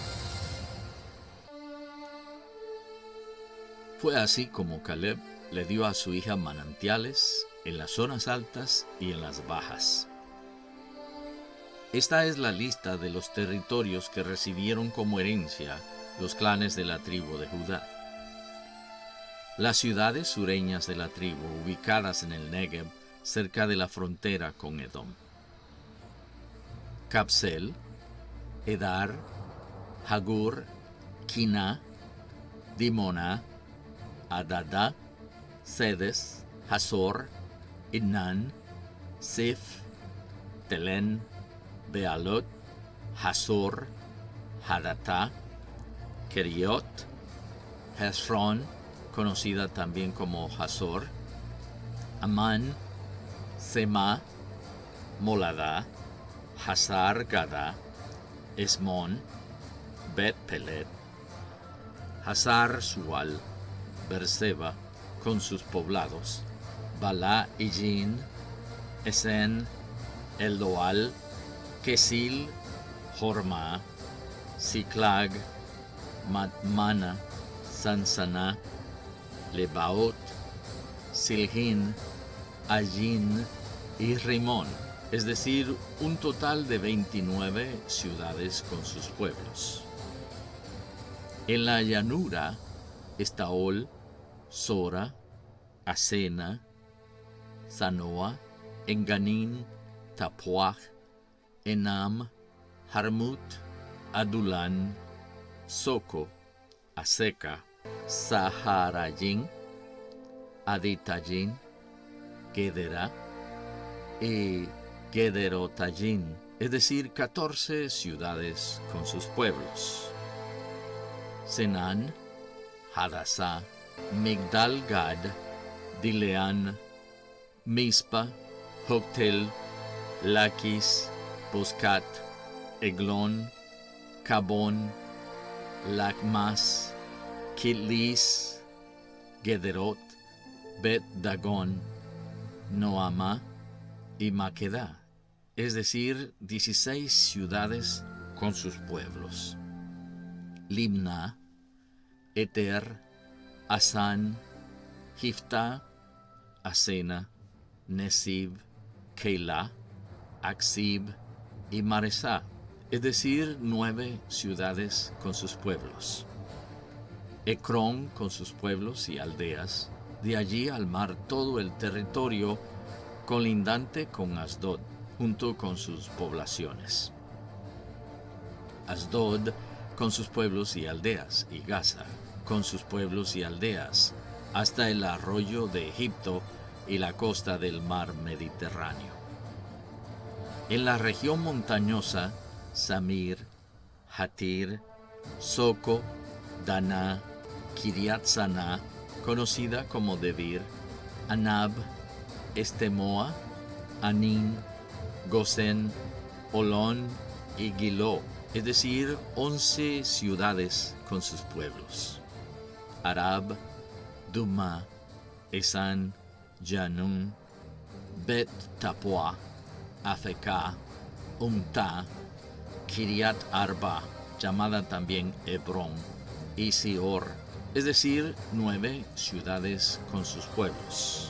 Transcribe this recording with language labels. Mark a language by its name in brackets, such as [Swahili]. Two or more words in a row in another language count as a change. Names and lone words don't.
[Spanish] Fue así como Caleb le dio a su hija manantiales en las zonas altas y en las bajas. Esta es la lista de los territorios que recibieron como herencia los clanes de la tribu de Judá. Las ciudades sureñas de la tribu, ubicadas en el Negev, cerca de la frontera con Edom: Kabsel, Edar, Hagur, Kina, Dimona, Adada, Sedes, Hazor, Idnan, Sif, Telen, Bealot, Hazor, Hadatá, Keriot, Hezron, conocida también como Hazor, Amán, Sema, Molada, Hazar Gada, Esmón, Bet Pelet, Hazar Sual, Berseba con sus poblados, Bala Ijin, Esen, Eldoal, Kesil, Horma, Siklag, Madmana, Sansana, Lebaot, Silhin, Ayin y Rimón, es decir, un total de 29 ciudades con sus pueblos. En la llanura, Estaol, Sora, Asena, Sanoa, Enganín, Tapuaj, Enam, Harmut, Adulán, Soco, Aseca, Saharayín, Aditayín, Gedera y Gederotayín, es decir, 14 ciudades con sus pueblos. Senán, Hadasá, Migdal Gad, Dileán, Mispa, Joctel, Laquis, Boscat, Eglón, Cabón, Lacmas, Kitlis, Gederot, Bet Dagón, Noama y Maquedá, es decir, 16 ciudades con sus pueblos. Limna, Eter, Asán, Jifta, Asena, Nesib, Keilah, Aksib y Maresá, es decir, 9 ciudades con sus pueblos. Ecrón con sus pueblos y aldeas, de allí al mar todo el territorio colindante con Asdod, junto con sus poblaciones. Asdod con sus pueblos y aldeas, y Gaza con sus pueblos y aldeas, hasta el arroyo de Egipto y la costa del mar Mediterráneo. En la región montañosa, Samir, Hatir, Soco, Daná, Kiriat Saná, conocida como Debir, Anab, Estemoa, Anín, Gosén, Olón y Giló, es decir, 11 ciudades con sus pueblos. Arab, Duma, Esan, Janun, Bet Tapua, Afeká, Umta, Kiriat Arba, llamada también Hebrón, y Sior, es decir, 9 ciudades con sus pueblos.